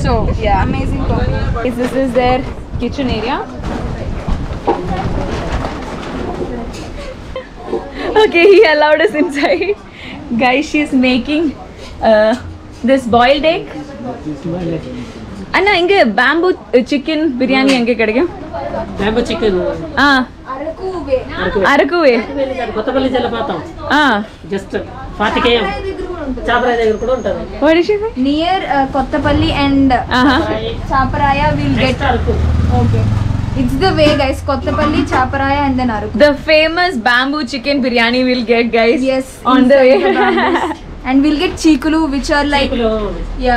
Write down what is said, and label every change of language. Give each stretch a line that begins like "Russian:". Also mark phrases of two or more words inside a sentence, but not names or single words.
English: So, yeah. amazing combo. This is their kitchen area. Okay, he allowed us inside. Guys, she's making this boiled egg.
Tamil: அண்ணா இங்க
English: bamboo chicken biryani
Tamil: எங்க கிடைக்கும்?
English: bamboo chicken
Telugu: అరకువే కొత్తపల్లి జలపాతం జస్ట్ 40 km చాపరాయ దగ్గర కూడా ఉంటుంది.
English: What is it? Near Kottapalli and Chaparaya will get అరకు. okay. It's the way, guys. Kottapalli, Chaparaya, and then Aరకు. The famous bamboo chicken biryani we'll get, guys. Yes, on the way. And we'll get chikulu, which are like yeah,